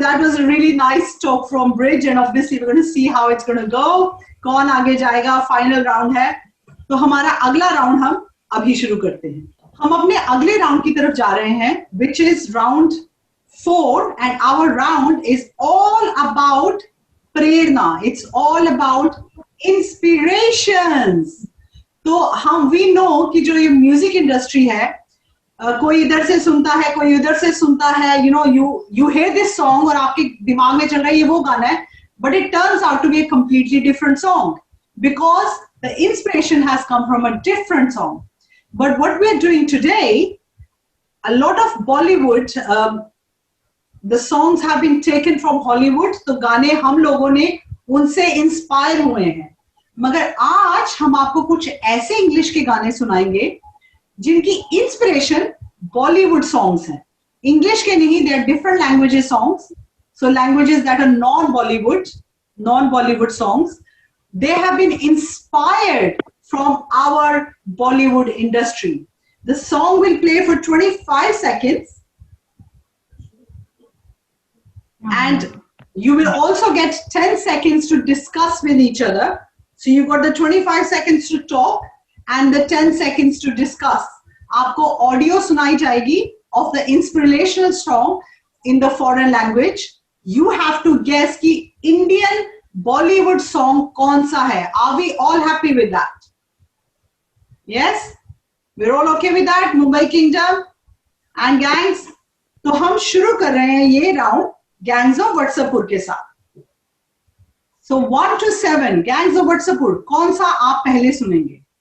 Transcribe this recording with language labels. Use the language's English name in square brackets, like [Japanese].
[English] That was a really nice talk from Bridge. And obviously, we're going to see how it's going to go. [Hindi] कौन आगे जाएगा? [English] Final round [Hindi] है. तो हमारा अगला राउंड हम अभी शुरू करते हैं। हम अपने अगले राउंड की तरफ जा रहे हैं, [English] which is round 4, and our round is all about [Hindi] Prerna. [English] It's all about inspirations. [Hindi] तो हम [English] we know [Hindi] कि जो ये म्यूजिक इंडस्ट्री है, कोई इधर से सुनता है, कोई उधर से सुनता है, [English] you hear this song [Hindi] और आपके दिमाग में चल रहा है ये वो गाना है, [English] but it turns out to be a completely different song [Hindi] because the inspiration has come from a different song. [English] But what we are doing today, a lot of Bollywood, the songs have been taken from Hollywood, [Hindi] तो गाने हम लोगों ने उनसे inspire हुए हैं, मगर आज हम आपको कुछ ऐसे इंग्लिश के गाने सुनाएंगे जिनकी इंस्पिरेशन बॉलीवुड सॉन्ग्स हैं. इंग्लिश के नहीं, [English] they are different languages songs, so languages that are non-Bollywood songs, they have been inspired from our Bollywood industry. The song will play for 25 seconds and you will also get 10 seconds to discuss with each other. So you've got the 25 seconds to talk and the 10 seconds to discuss. [Hindi] आपको audio सुनाई जाएगी [English] of the inspirational song in the foreign language. You have to guess [Hindi] कि [English] Indian Bollywood song [Hindi] कौन सा है. [English] Are we all happy with that? Yes? We're all okay with that? Mumbai Kingdom and gangs? [Hindi] तो हम शुरू कर रहे हैं ये राउंड गैंग्स ऑफ वत्सपुर के साथ. [English] So 1 to 7 [Hindi] गैंग्स ऑफ वत्सपुर, कौन सा आप पहले सुनेंगे?